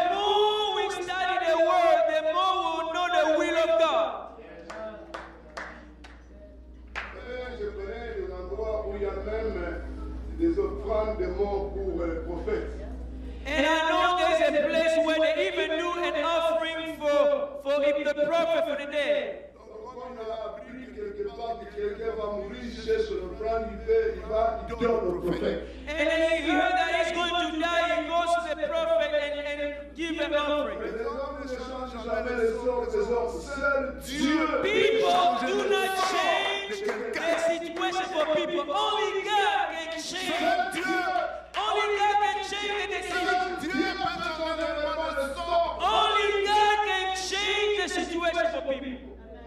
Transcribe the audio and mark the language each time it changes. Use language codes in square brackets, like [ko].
[en] more we study the word, the more we will know the will of God. [fr] Je connais des endroits où il y a même des offrandes de morts pour prophètes. And I know there's a place where they even do an offering for the prophet for the dead. Donc, quand on a appris quelque part que quelqu'un va mourir, cherche l'offrande, il donne au prophète. And then he heard that he's going to die, he goes to the prophet and give an offering. Les hommes ne changent jamais les sorts des hommes. Seul Dieu. [en] People do not change the situation for people. Only God can change. Only God can change the decision. Only God can change the situation for people.